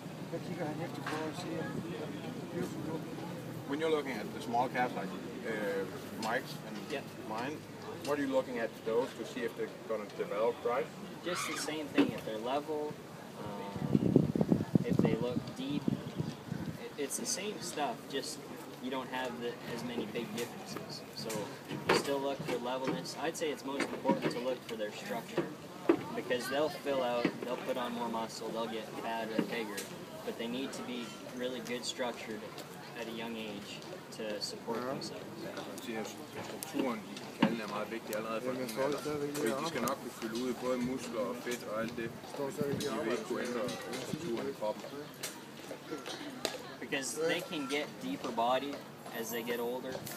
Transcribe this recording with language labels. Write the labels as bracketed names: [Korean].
[Danish] Hvad kigger han efter for at se, om de er [English] When you're looking at the small calves like Mike's and mine, what are you looking at those to see if they're going to develop right? Just the same thing, if they're level, if they look deep, it's the same stuff, just you don't have as many big differences. So you still look for levelness. I'd say it's most important to look for their structure, because they'll fill out, they'll put on more muscle, they'll get fatter and bigger, but they need to be really good structured at a young age to support themselves. [Danish] Strukturen i kalden er meget vigtig allerede fra den alder. De skal nok kunne fylde ud både muskler og fedt og alt det. De vil ikke kunne ændre strukturen i kroppen. [English] Because they can get deeper body as they get older.